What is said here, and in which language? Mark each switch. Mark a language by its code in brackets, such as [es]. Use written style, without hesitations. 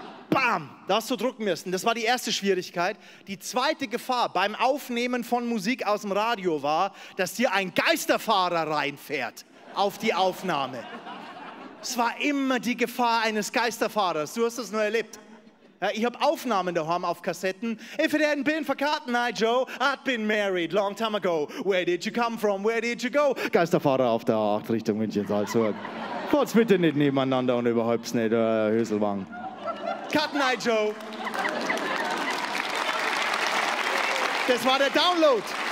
[de] Bam, da hast du drücken müssen. Das war die erste Schwierigkeit. Die zweite Gefahr beim Aufnehmen von Musik aus dem Radio war, dass dir ein Geisterfahrer reinfährt auf die Aufnahme. Es war immer die Gefahr eines Geisterfahrers. Du hast es nur erlebt. Ja, ich habe Aufnahmen daheim auf Kassetten. [en] If it hadn't been for Carton Night Joe, I'd been married long time ago. Where did you come from? Where did you go? [de] Geisterfahrer auf der A8 Richtung München, Salzburg. Kurz bitte nicht nebeneinander und überhaupt nicht, Hüselwang. Cut Night Joe. Das war der Download.